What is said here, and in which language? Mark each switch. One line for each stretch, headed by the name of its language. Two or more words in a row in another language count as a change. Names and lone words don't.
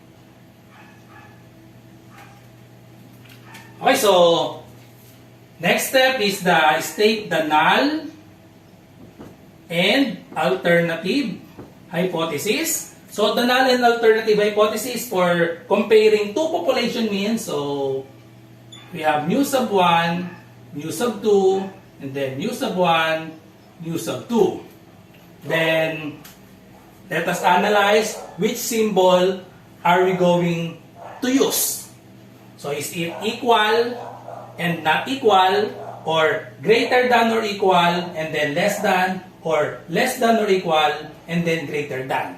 English: Okay, so next step is the state the null and alternative hypothesis. So the null and alternative hypothesis for comparing two population means, so we have mu sub 1, mu sub 2, and then mu sub 1, mu sub 2. Then let us analyze which symbol are we going to use. So is it equal and not equal, or greater than or equal and then less than, or less than or equal and then greater than?